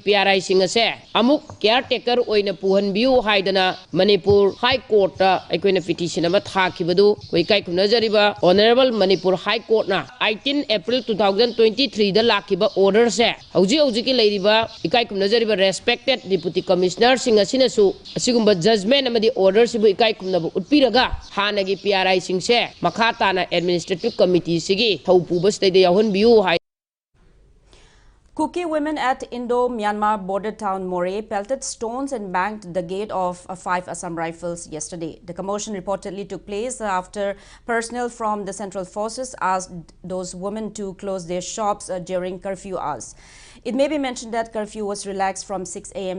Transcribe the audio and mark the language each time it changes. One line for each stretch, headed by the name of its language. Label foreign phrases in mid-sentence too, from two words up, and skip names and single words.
Manipuri: PRI sing ase amuk caretaker oina puhan biu haidana Manipur High Court ta aikoi na petition ama thakibadu koi kai kunajariba Honorable Manipur High Court na 18 April 2023 da lakiba order se hauji ki leiriba ikai kunajariba
English: respected deputy commissioner
Manipuri: sing asina su asigumba judgment amadi order sibu ikai kunnabu utpiraga Hanagi PRI singse makata na
English: administrative committee
Manipuri: sigi thaupu bas de yahun biu hai.
English: Kuki women at Indo-Myanmar border town More pelted stones and banged the gate of 5 Assam Rifles yesterday. The commotion reportedly took place after personnel from the Central Forces asked those women to close their shops during curfew hours. It may be mentioned that curfew was relaxed from 6 a.m.